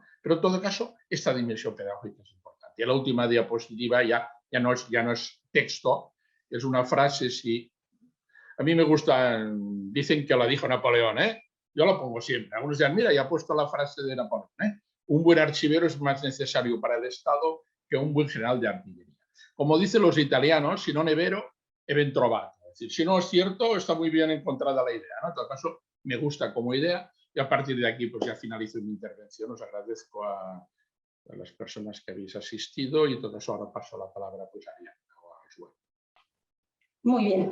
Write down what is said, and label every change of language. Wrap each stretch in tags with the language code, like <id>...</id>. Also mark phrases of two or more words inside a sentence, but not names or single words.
<es>Pero en todo caso, esta dimensión pedagógica es importante. Y la última diapositiva ya no es texto, es una frase, sí. A mí me gusta, dicen que la dijo Napoleón, yo la pongo siempre. Algunos dirán, mira, ya ha puesto la frase de Napoleón, un buen archivero es más necesario para el Estado que un buen general de artillería. como dicen los italianos,</es> <it>si non è vero, è ben trovato.</it> <es>Es decir, si no es cierto, está muy bien encontrada la idea, ¿no? En todo caso, me gusta como idea y a partir de aquí pues ya finalizo mi intervención. Os agradezco a las personas que habéis asistido y entonces ahora paso la palabra pues a Ariadna o a Josué. Muy bien.</es>